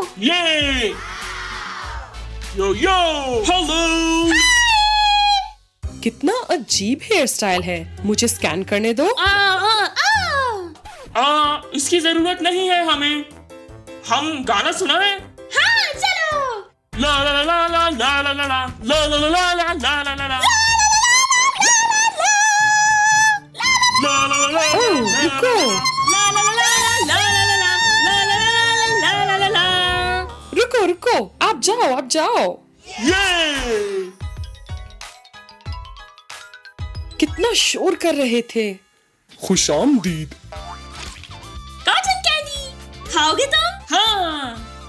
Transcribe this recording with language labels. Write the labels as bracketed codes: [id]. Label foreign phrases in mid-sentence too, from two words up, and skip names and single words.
[hi] ये यो यो हेलो। कितना अजीब हेयर स्टाइल है, मुझे स्कैन करने दो। इसकी जरूरत नहीं है हमें। हम गाना सुना है। हाँ चलो। ला ला ला ला ला ला ला ला ला ला ला ला ला ला ला ला ला रुको। ला ला ला ला ला ला ला ला ला ला ला ला। रुको रुको, आप जाओ आप जाओ। ये कितना शोर कर रहे थे। खुशामदीद। कॉटन कैंडी खाओगे तुम? हाँ,